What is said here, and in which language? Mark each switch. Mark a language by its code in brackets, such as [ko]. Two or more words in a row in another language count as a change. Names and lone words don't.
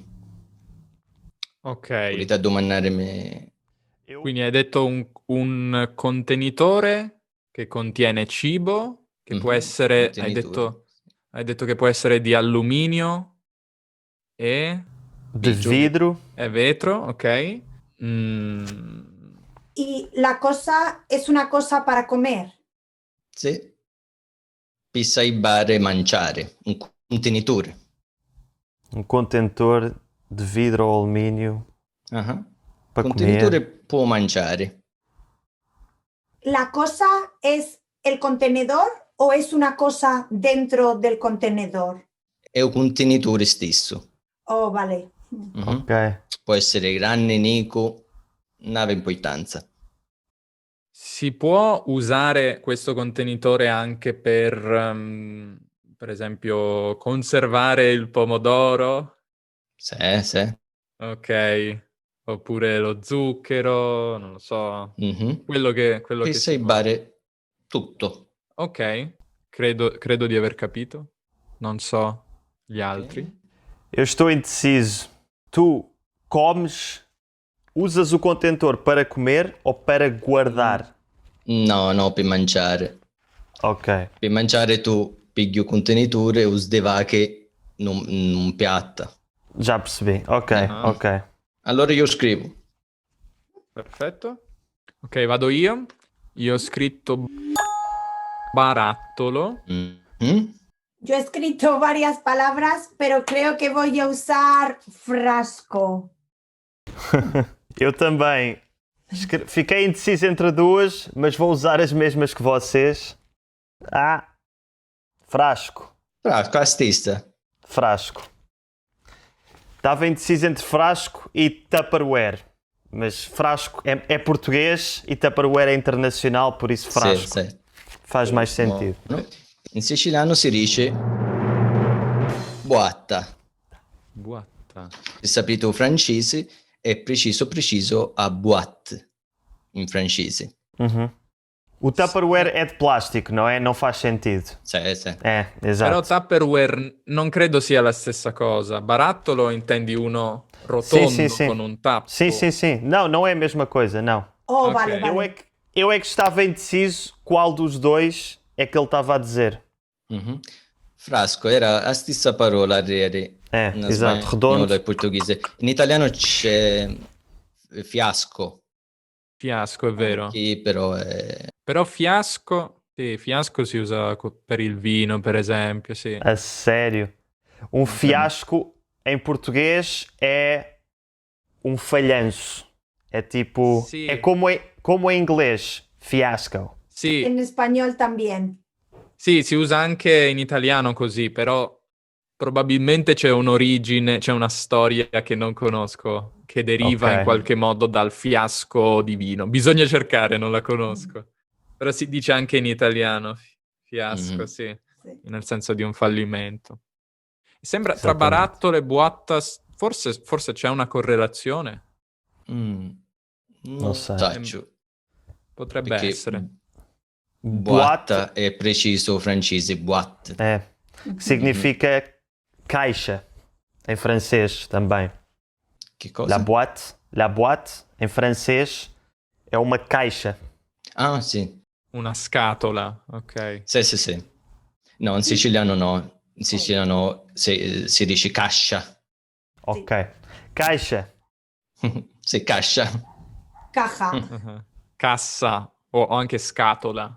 [it] Ok. Volete domandare me? Quindi hai detto un contenitore che contiene cibo, che può essere, contenitore. hai detto che può essere di alluminio e [pt] De vidro. [it] vetro, ok? [es] Y la cosa es una cosa para comer. [it] Sì. Per salvare mangiare, un contenitore. [pt] Um contentor de vidro ou alumínio Ah. para [it] Contenitore [pt] comer. [it] può mangiare. [es] ¿La cosa es el contenedor o es una cosa dentro del contenedor? [it] È un contenitore stesso. [es] Oh, vale. Mhm. Ok. [it] Può essere grande, nico, non ha importanza. Si può usare questo contenitore anche per esempio, conservare il pomodoro? Sì. Ok. Oppure lo zucchero, non lo so. Mhm. Quello che Per si può. salvare tutto. Ok, credo di aver capito. Non so gli altri. [pt] Eu estou indeciso. Tu usas o contentor para comer ou para guardar? [it] No, per mangiare. Ok. Per mangiare tu pigli un contenitore e usi che in un piatto. [pt] Já percebi. [it] Ok, Ah. ok. Allora io scrivo. Perfetto. Ok, vado io. Io ho scritto barattolo. Mhm. [es] Yo he escrito varias palabras, pero creo que voy a usar frasco. [pt] Eu também. Fiquei indeciso entre duas, mas vou usar as mesmas que vocês. Frasco. [it] Frasco, la stessa. [pt] Frasco. Estava indeciso entre frasco e Tupperware. Mas frasco é português e Tupperware é internacional, por isso frasco [it] Sì, sì. [pt] faz mais sentido. [it] Buono. In siciliano si dice boatta. Buatta. Se sapete il francese è preciso a boîte in francese. Uhum. [pt] O Tupperware é de plástico, não é? Não faz sentido. [it] Sì, sì. [pt] É, [it] Però [pt] exato. [it] Tupperware non credo sia la stessa cosa. Barattolo intendi uno [pt] Sim, [it] rotondo [pt] sim, sim. [it] con un tappo. [pt] Sim, sim, sim. Não, não é a mesma coisa, não. [es] Oh, Ok. vale, vale. [pt] Eu é que estava indeciso qual dos dois é que ele estava a dizer. Mhm. [it] Frasco era la stessa parola ieri, in Esatto, spagnolo [es] redondo. [it] e portoghese. In italiano c'è fiasco, Fiasco, è vero. che però è... Però fiasco, sì, fiasco si usa per il vino, per esempio, sì. [pt] A sério. Um fiasco em português é um falhanço. É tipo. Sim. É como em inglês. Fiasco. [it] Sì, [es] En español también. [it] sì, si usa anche in italiano così, però probabilmente c'è un'origine, c'è una storia che non conosco, che deriva Ok. in qualche modo dal fiasco di vino. Bisogna cercare, non la conosco. Però si dice anche in italiano fiasco, Mhm. sì, [es] Sí. [it] nel senso di un fallimento. Sembra tra Esattamente. barattolo e boatta, forse c'è una correlazione. Non sai. [scn] saccio, [it] Potrebbe perché essere. boatta è preciso francese, boîte. [pt] É. Que significa caixa. Em francês também. [it] Che cosa? [fr] La boîte, [pt] em francês, é uma caixa. [it] Ah, sì. Una scatola, ok. Sì, sì, sì. No, in siciliano no. In siciliano si dice cascia. [pt] Ok. Caixa. [it] Sì, cascia. [es] Caja. [it] Uh-huh. Cassa o anche scatola,